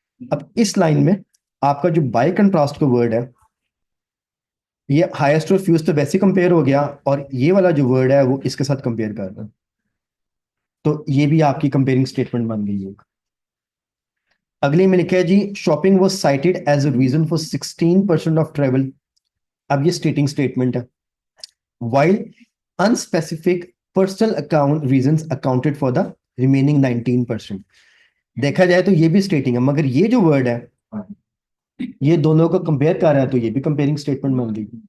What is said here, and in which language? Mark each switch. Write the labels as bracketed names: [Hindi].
[Urdu] اب اس لائن میں آپ کا جو بائی کنٹراسٹ کا ورڈ ہے, یہ ہائیسٹ اور فیوسٹ تو ویسے کمپیئر ہو گیا, اور یہ والا جو ورڈ ہے وہ اس کے ساتھ کمپیئر کر رہا ہے, تو یہ بھی آپ کی کمپیئرنگ اسٹیٹمنٹ بن گئی ہے. اگلی میں لکھا ہے جی [English] Shopping was cited as a reason for 16% of travel. [Urdu] اب یہ اسٹیٹنگ اسٹیٹمنٹ ہے. [English] While unspecific personal account reasons accounted for the remaining 19%. [Urdu] دیکھا جائے تو یہ بھی اسٹیٹنگ ہے, مگر یہ جو ورڈ ہے یہ دونوں کو کمپیئر کر رہا ہے, تو یہ بھی کمپیئرنگ اسٹیٹمنٹ بن گئی.